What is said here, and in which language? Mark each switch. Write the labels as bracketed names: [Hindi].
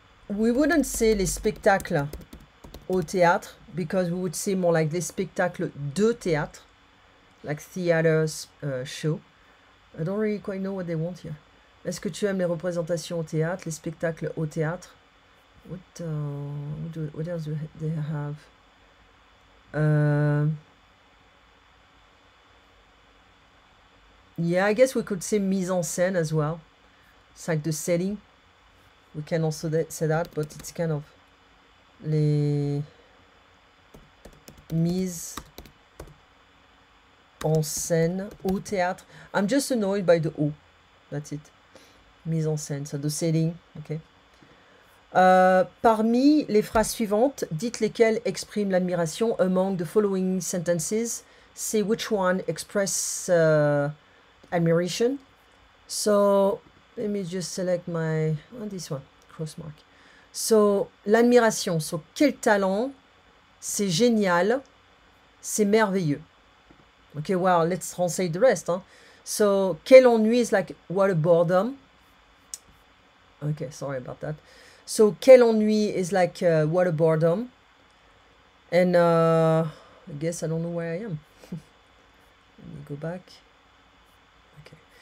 [English] We wouldn't say [French] les spectacles au théâtre [English] because we would say more like [French] les spectacles de théâtre, [English] like theaters show. I don't really quite know what they want here. [French] Est-ce que tu aimes les représentations au théâtre, les spectacles au théâtre? [English] What else do they have? Yeah, I guess we could say mise en scène as well. It's like the setting. We can also say that, but it's kind of [French] les mises en scène au théâtre. [English] I'm just annoyed by the O. That's it. [French] Mise en scène, [English] so the setting, okay. [French] Parmi les phrases suivantes, dites lesquelles expriment l'admiration. [English] Among the following sentences, say which one express admiration. So, let me just select this one, cross mark. [French] So, l'admiration, so quel talent, c'est génial, c'est merveilleux. [English] Okay, well, let's translate the rest. Huh? So, quel ennui is like, what a boredom. Okay, sorry about that. So, quel ennui is like, what a boredom. And I guess I don't know where I am. Let me go back. Okay.